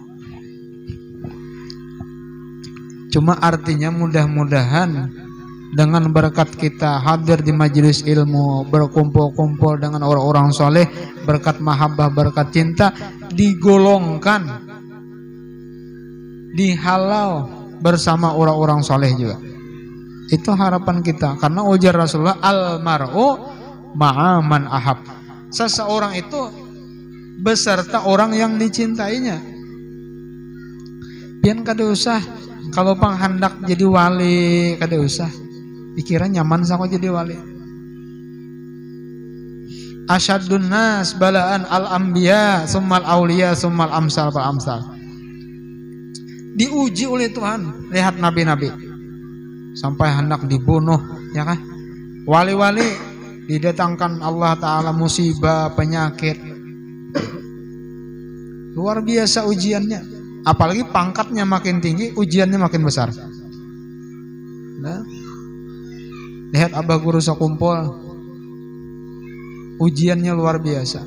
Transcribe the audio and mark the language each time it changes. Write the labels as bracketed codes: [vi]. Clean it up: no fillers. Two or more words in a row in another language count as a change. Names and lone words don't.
[id] Cuma artinya mudah-mudahan dengan berkat kita hadir di majelis ilmu, berkumpul-kumpul dengan orang-orang soleh, berkat mahabbah, berkat cinta, digolongkan, dihalau bersama orang-orang soleh juga. Itu harapan kita. Karena ujar Rasulullah, [ar] المرء مع من أحب. [id] Seseorang itu beserta orang yang dicintainya. [bjn] Pian kada usah kalau pang hendak jadi wali, kada usah. Pikiran nyaman sama jadi wali. [ar] أشد الناس بلاء الأنبياء ثم الأولياء ثم الأمثل فالأمثل. [id] Diuji oleh Tuhan. Lihat nabi-nabi sampai hendak dibunuh, ya kan? Wali-wali didatangkan Allah Ta'ala musibah, penyakit. Luar biasa ujiannya. Apalagi pangkatnya makin tinggi, ujiannya makin besar. Nah, lihat abah guru sakumpul, ujiannya luar biasa.